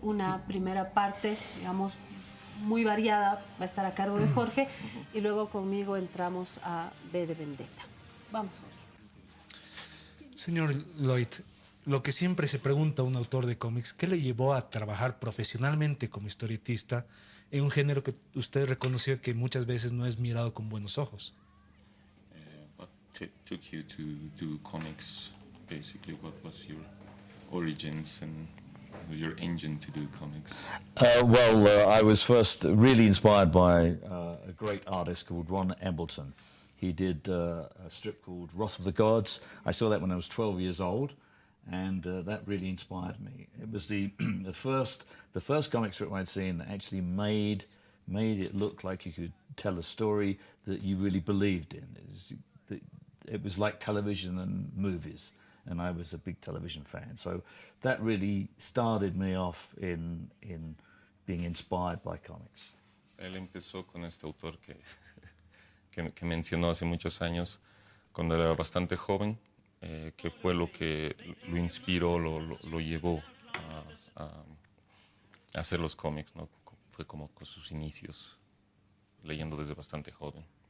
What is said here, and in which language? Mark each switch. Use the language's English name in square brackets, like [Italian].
[Spanish] Una primera parte, digamos, muy variada, va a estar a cargo de Jorge, y luego conmigo entramos a B de Vendetta. Vamos, Jorge. Señor Lloyd, lo que siempre se pregunta a un autor de cómics, ¿qué le llevó a trabajar profesionalmente como historietista en un género que usted reconoció que muchas veces no es mirado con buenos ojos? [English] What took you to do comics? Basically, what was your origins and your engine to do comics? I was first really inspired by a great artist called Ron Embleton. He did a strip called Wrath of the Gods. I saw that when I was 12 years old, and that really inspired me. It was the first comic strip I'd seen that actually made it look like you could tell a story that you really believed in. It was like television and movies, and I was a big television fan. So that really started me off in being inspired by comics. [Spanish] Él empezó con este autor que mencionó hace muchos años, cuando era bastante joven, que fue lo que lo inspiró, lo llevó a hacer los cómics, ¿no? Fue como con sus inicios, leyendo desde bastante joven.